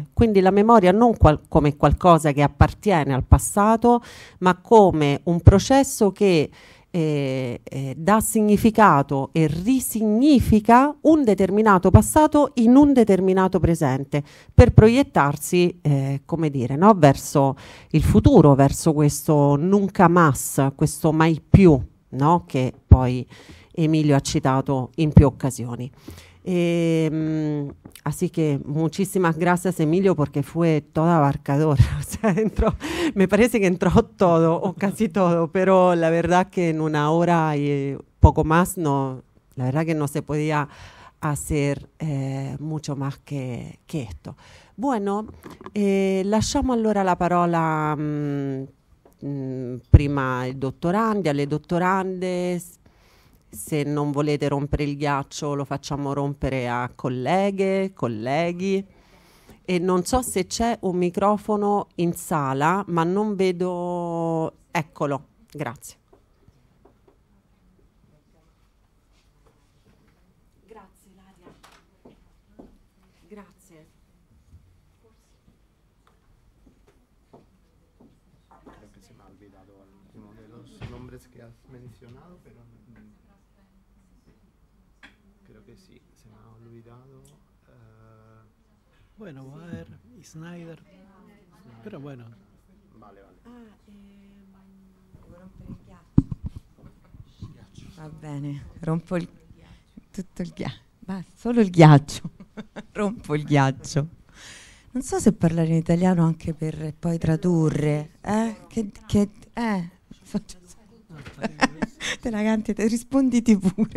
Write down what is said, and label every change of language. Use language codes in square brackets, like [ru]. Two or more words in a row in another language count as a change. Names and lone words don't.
[it] Quindi la memoria non come qualcosa che appartiene al passato, ma come un processo che dà significato e risignifica un determinato passato in un determinato presente per proiettarsi, come dire, no? Verso il futuro, verso questo [es] nunca más, [it] questo mai più, no? Che poi Emilio ha citato in più occasioni. [es] Así que muchísimas gracias, Emilio, porque fue todo abarcador. O sea, me parece que entró todo o casi todo, pero la verdad que en una hora y poco más, no, la verdad que no se podía hacer mucho más que esto. Bueno, [it] lasciamo allora la parola prima ai dottorandi, alle dottorande. Se non volete rompere il ghiaccio lo facciamo rompere a colleghe, colleghi, e non so se c'è un microfono in sala, ma non vedo. Eccolo, grazie. Grazie Ilaria. Grazie. [es] Creo que se me ha olvidado alguno de los nombres que has mencionado, pero creo que sí, se me ha olvidado. Bueno, Baer y Snyder, pero bueno. Vale, vale. [it] Va bene, rompo tutto il ghiaccio, solo il ghiaccio, rompo il ghiaccio. Non so se parlare in italiano anche per poi tradurre, te la canti, risponditi pure.